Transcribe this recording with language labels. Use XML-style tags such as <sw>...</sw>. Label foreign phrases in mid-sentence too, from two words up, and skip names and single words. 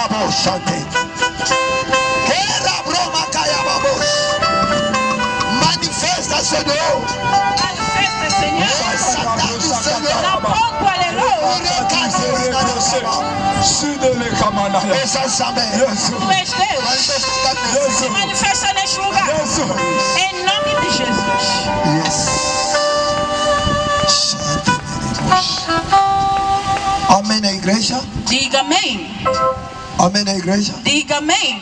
<fr>chanter. Manifeste à ce nom. Manifeste, Seigneur.</fr> <pt>Tu és Deus. Se manifesta neste lugar. Em nome de Jesus. Yes. Amém na igreja. Diga amém. Amém na igreja. Diga amém.</pt>